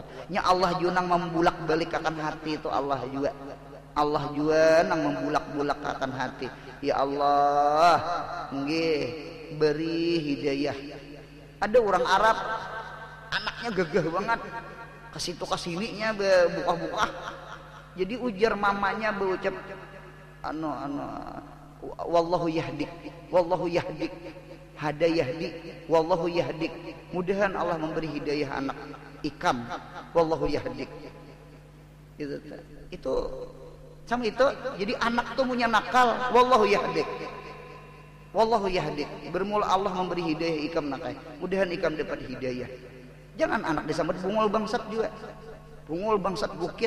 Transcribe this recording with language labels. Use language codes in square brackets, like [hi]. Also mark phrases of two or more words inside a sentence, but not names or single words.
[bjn] Nya Allah junang membulak balik akan hati itu Allah juga nang membulak-bulak akan hati. Ya Allah, nggih beri hidayah. Ada orang Arab anaknya gagah banget. Kasitu kasininya buka-buka. Jadi ujar mamanya berucap [ar] والله يهديك هدى يهدي والله يهديك. [bjn] Mudahan Allah memberi hidayah anak ikam [ar] والله يهديك. [bjn] Itu sama itu. Jadi anak tuh punya nakal [ar] والله يهديك [bjn] bermula Allah memberi hidayah ikam nakai. Mudahan ikam dapat hidayah. Jangan anak disambut bungul bangsat juga, bungul bangsat bukit.